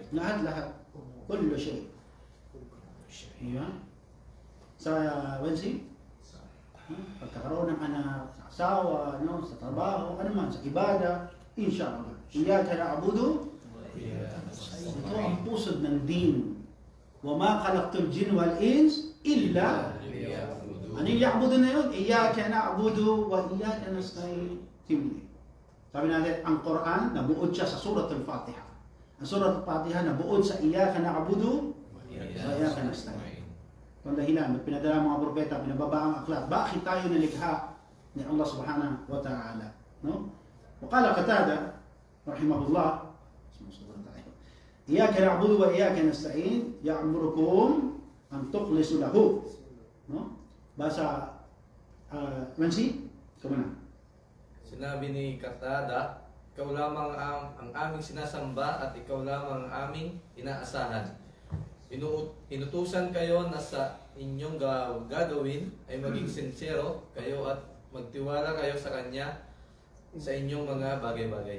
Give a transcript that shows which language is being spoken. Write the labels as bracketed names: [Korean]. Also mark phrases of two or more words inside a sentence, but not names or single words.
[Filipino] Lahat. [Arabic] كل شيء. [Filipino] Ayan. Sa Wednesday, pagkakaroon ng anak, sa asawa, no, sa trabaho, ano man, sa ibada, inshallah. [Arabic] إياك نعبد. [Filipino] Ito ang pusod ng din. [Arabic] وما خلقت الجن والإنس إلا [Filipino] ano yung [Arabic] ya'budu [Filipino] na yun? [Arabic] إياك نعبد وإياك نستعين. [Filipino] Simple. Sabi natin, ang Quran, nabuod siya sa Surat Al-Fatiha. Ang Surat Al-Fatiha, nabuod sa [Arabic] إياك نعبد وإياك نستعين. [Filipino] Kung dahilan, pinadala mga propeta, pinababa ang aklat. Bakit tayo nilikha ni Allah [Arabic] سبحانه وتعالى? [Filipino] No? [Arabic] وقال قتادة رحمه الله إياك نعبد وإياك نستعين يأمركم أن تخلصوا له. No? Basa Mansi, kumana. [Filipino] Sinabi ni Qatada, ikaw lamang ang aming sinasamba at ikaw lamang ang aming inaasahan. Inutusan kayo na sa inyong gagawin ay maging sincero kayo at magtiwala kayo sa Kanya sa inyong mga bagay-bagay.